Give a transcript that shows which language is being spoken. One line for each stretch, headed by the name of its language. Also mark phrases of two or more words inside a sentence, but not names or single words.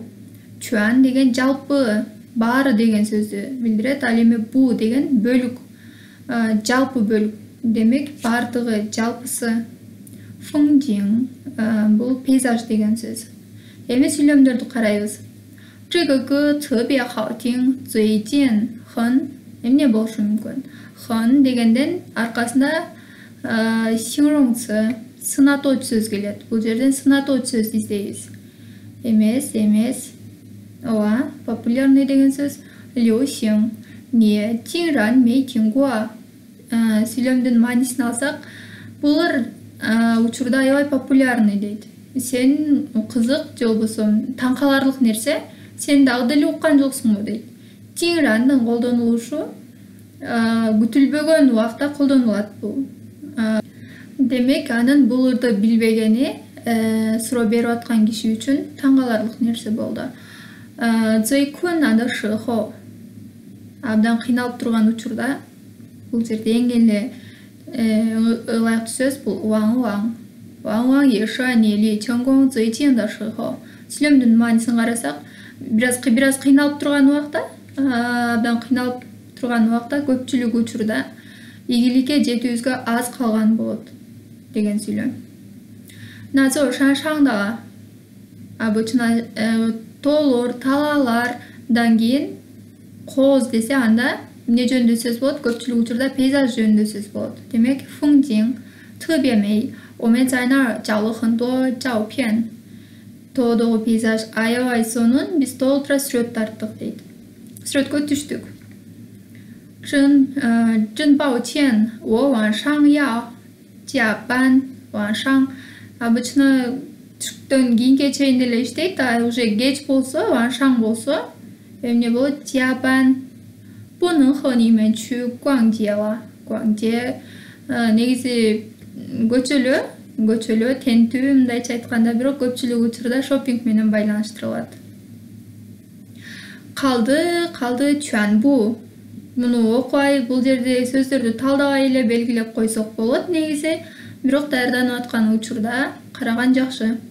Kyrgyz: Чуан деген жалпы, баары деген сөздү билдирет. Ал эми бу деген бөлүк, жалпы бөлүк. Демек, бардыгы, жалпысы. Фуңжиң, бул пейзаж деген сөз. Эми сүйлөмдөрдү карайбыз.
Chinese: 这个歌特别好听，最近很
Kyrgyz: эмне болушу мүмкүн? 很 дегенден аркасында сиңроңцы, сынатоочу сөз келет. Бул жерден сынатоочу сөз издейбиз. Эмес. Ооба, популярный деген сөз.
Chinese: 流行. 你竟然没听过.
Kyrgyz: Сүйлөмдүн маанисин алсак, булар учурда аябай популярный дейт. Сен кызык же болбосо таң каларлык нерсе, сен дагы деле уккан жоксуңбу дейт. 竟然 колдонулушу күтүлбөгөн убакта колдонулат бул. Демек, анын буларды билбегени суроо берип аткан киши үчүн таң каларлык нерсе болду.
Chinese: 最困难的时候
Kyrgyz: абдан кыйналып турган учурда, бул жерде эң эле ылайыктуу сөз бул
Chinese: 往往. 往往也是你离成功最近的时候.
Kyrgyz: Сүйлөмдүн маанисин карасак, бираз кыйналып турган убакта, абдан кыйналып турган убакта көпчүлүк учурда ийгиликке жетүүбүзгө аз калган болот деген сүйлөм.
Chinese: 那座山上的
Kyrgyz: обычно тоолор, талаалардан кийин кооз десе, анда эмне жөнүндө сөз болот? Көпчүлүк учурда пейзаж жөнүндө сөз болот. Демек,
Chinese: 风景特别美，我们在那儿照了很多照片.
Kyrgyz: Тоодогу пейзаж аябай сонун, биз толтура сүрөт тарттык дейт. Сүрөткө түштүк.
Chinese: 真抱歉，我晚上要加班.
Kyrgyz: 晚上 обычно түштүктөн кийинге чейин эле иштейт,
Russian: а уже
Kyrgyz: кеч болсо, 晚上 болсо эмне болот?
Chinese: 加班. 不能和你们去逛街了.
Kyrgyz: 逛街 негизи көчөлө, тентүү, мындайча айтканда, бирок көпчүлүк учурда шопинг менен байланыштырылат. Калды чуанбу. Муну окубай, бул жерде сөздөрдү талдабай эле белгилеп койсок болот негизи, бирок даярданып аткан учурда караган жакшы.